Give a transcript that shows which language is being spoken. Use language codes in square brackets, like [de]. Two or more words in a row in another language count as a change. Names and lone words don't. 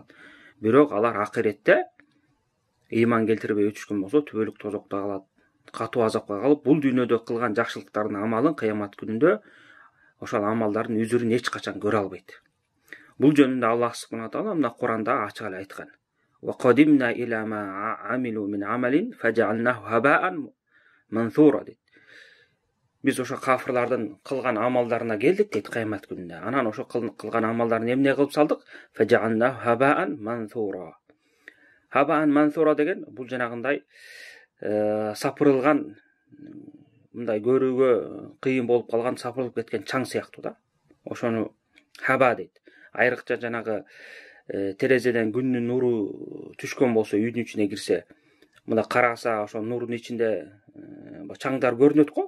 [ky] Бирок алар акыретте ыйман келтирбей өтүшкөн болсо, түбөлүк тозокто калат, катуу азапка калып, бул дүйнөдө кылган жакшылыктардын амалын кыямат күнүндө ошол амалдардын үзүрүн эч качан көрө албайт. Бул жөнүндө Аллах субхана таала мына Куранда ачык эле айткан. [ar] وقدمنا إلى ما عملوا من عمل فجعلناه هباء منثورا дейт. [ky] Биз ошо кафырлардын кылган амалдарына келдик дейт кыямат күнүндө. Анан ошо кылган амалдарын эмне кылып салдык? [ar] فجعلناه هباء منثورا. هباء منثورا [ky] деген бул жанагындай сапырылган, мындай көрүүгө кыйын болуп калган, сапырылып кеткен чаң сыяктуу да. Ошону хаба дейт. Айрыкча жанагы терезеден күндүн нуру түшкөн болсо, үйдүн ичине кирсе, мына караса ошо нурдун ичинде чаңдар көрүнөт го.